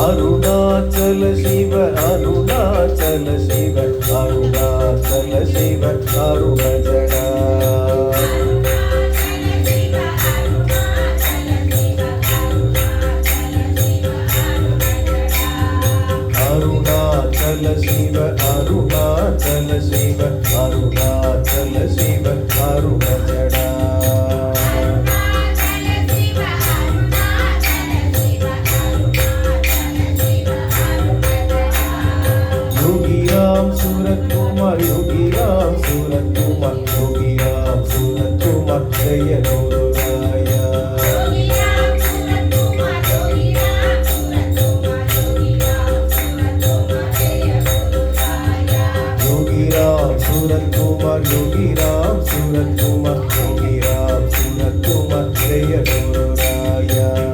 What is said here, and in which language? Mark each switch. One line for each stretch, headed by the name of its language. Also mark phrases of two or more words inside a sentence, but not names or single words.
Tamil: அருணாச்சல சிவ அருணாச்சல சிவ அருணாச்சல சிவ அருணஜடா அருணாச்சல சிவ அருணாச்சல சிவ அருணாச்சல சிவ அருணஜடா
Sanskrit: योगी राम सूरत कुमार योगी राम सूरत कुमार योगी राम सूरत कुमार जय गुरु राया योगी राम सूरत कुमार योगी राम सूरत कुमार योगी राम सूरत कुमार जय गुरु राया योगी राम सूरत कुमार योगी राम सूरत कुमार योगी राम सूरत कुमार जय गुरु राया